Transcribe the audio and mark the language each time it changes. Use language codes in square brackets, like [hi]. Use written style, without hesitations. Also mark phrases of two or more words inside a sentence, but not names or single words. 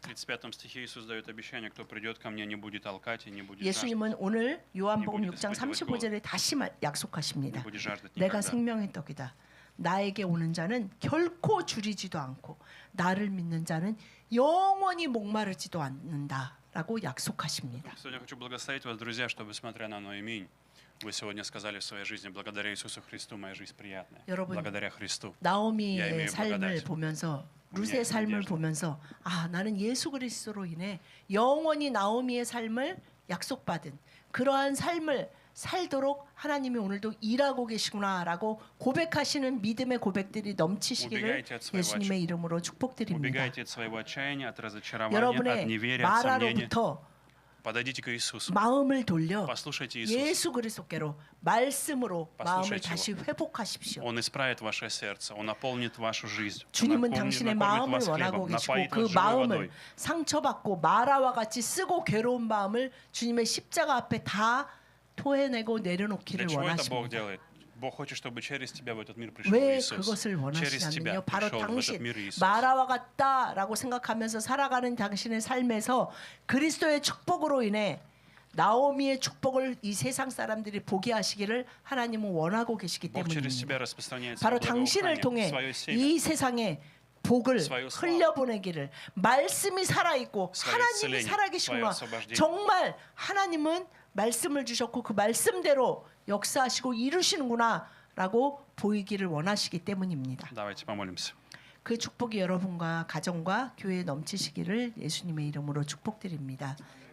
[ru] В 35 стихе Иисус дает обещание, кто придет ко мне, не будет толкать и не будет жаждать. [ko] 예수님은 오늘 요한복음 이 6장 부분이 35절에 다시 [ru] Не [ko] 약속하십니다. [ru] будет жаждать [ko] 내가 [ru] никогда. [ko] 생명의 떡이다. 나에게 오는 자는 결코 줄이지도 않고 나를 믿는 자는 영원히 목마르지도 않는다라고 약속하십니다. [ru] Сегодня хочу благословить вас, друзья, чтобы, смотря на мой имень, вы сегодня сказали в своей жизни, благодаря Иисусу Христу моя жизнь приятная. [ko] 여러분, [ru] Благодаря Христу. Я [ko] 나오미의 [ru] имею [ko] 삶을 [ru] благодать. [ko] 보면서 룻의 삶을 [ru] надежда. [ko] 보면서 아 나는 예수 그리스도로 인해 영원히 나오미의 삶을 약속받은 그러한 삶을 살도록 하나님이 오늘도 일하고 계시구나라고 고백하시는 믿음의 고백들이 넘치시기를 [ru] Убегайте от своего [ko] 예수님의 이름으로 축복드립니다. [ru] Убегайте от своего отчаяния, от разочарования, от [ko] 여러분의 [ru] неверия, от сомнения. [ko] 마라로부터 [ru] Подойдите к Иисусу. [ko] 마음을 돌려 [ru] Послушайте Иисуса. [ko] 예수 그리스도께로 말씀으로 마음을 [ru] Послушайте [ko] 다시 회복하십시오. [ru] Он исправит ваше сердце, Он наполнит вашу жизнь. Он [ko] 주님은 [ru] накормит [ko] 당신의 [ru] вас [ko] 마음을 [ru] хлебом, [ko] 원하고 계시고 [ru] напоит [ko] 그 [ru] вас живой [ko] 마음을 [ru] водой. [ko] 상처받고 마라와 같이 쓰고 괴로운 마음을 주님의 십자가 앞에 다 토해내고 [ru] Для [ko] 내려놓기를 [ru] чего это Бог [ko] 원하십니다. [ru] делает? Бог хочет, чтобы через тебя в этот мир пришел [ko] 왜 [ru] Иисус. [ko] 그것을 [ru] Через тебя [ko] 원하시냐면요. 바로 [ru] пришел в этот [ko] 당신 [ru] мир Иисус. [ko] 마라와 같다라고 생각하면서 살아가는 당신의 삶에서 그리스도의 축복으로 인해 나오미의 축복을 이 세상 사람들이 보게 하시기를 하나님은 원하고 계시기 [ru] Бог через [ko] 때문입니다. [ru] тебя распространяет [ko] 바로 [ru] свое [ko] 당신을 [ru] благоухание, [ko] 통해 [ru] свое семя. [ko] 이 세상에 복을 [ru] свою славу. [ko] 흘려보내기를 말씀이 살아있고 [ru] свое [ko] 하나님이 [ru] исцеление, [ko] 살아계시구나. [ru] свое освобождение. [ko] 정말 하나님은 말씀을 주셨고 그 말씀대로 역사하시고 이루시는구나 라고 보이기를 원하시기 때문입니다. [ru] Давайте помолимся. [ko] 그 축복이 여러분과 가정과 교회에 넘치시기를 예수님의 이름으로 축복드립니다.